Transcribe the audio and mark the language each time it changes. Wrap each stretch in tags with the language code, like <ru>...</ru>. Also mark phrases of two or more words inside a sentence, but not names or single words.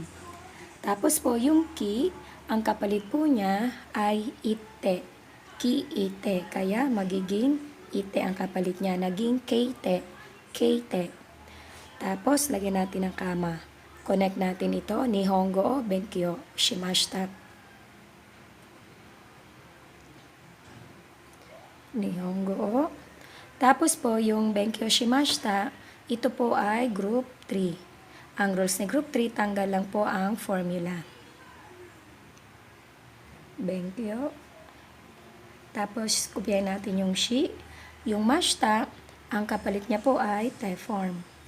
<tl>Tapos po, yung ki, ang kapalit po niya ay ite. Ki-ite. Kaya magiging ite ang kapalit niya. Naging keite. Keite. Tapos, lagyan natin ng kama. Connect natin ito.</tl> <ja>Nihongo o benkyo shimashita. Nihongo o.</ja> <tl>Tapos po, yung</tl> <ja>benkyo shimashita,</ja> <tl>ito po ay group 3. Ang rules ni group 3, tanggal lang po ang formula. Benkyo. Tapos, kopyahin natin yung shi. Yung mashita, ang kapalit niya po ay te form.</tl>